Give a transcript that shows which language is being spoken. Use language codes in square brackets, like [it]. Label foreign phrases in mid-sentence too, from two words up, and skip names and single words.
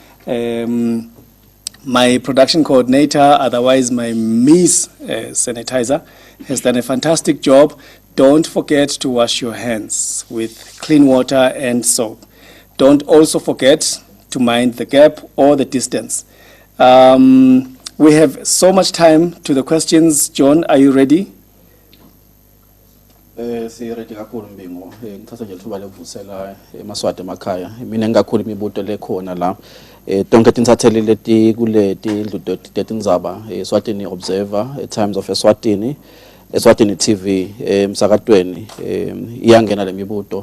[en] My production coordinator, otherwise my Miss Sanitizer, has done a fantastic job. Don't forget to wash your hands with clean water and soap. Don't also forget to mind the gap or the distance. We have so much time to the questions. John, are you ready? [ss] Siredi kakhulu Mbingo, ngithatha nje lithuba lekuvusela emaswati emakhaya. Mina ngikakhulu imibuto lekhona la. Tonke tinsatheli leti kuleti indlu tetindzaba Eswatini Observer, Times of Eswatini, Eswatini TV, emsakatweni iyangena lemibuto.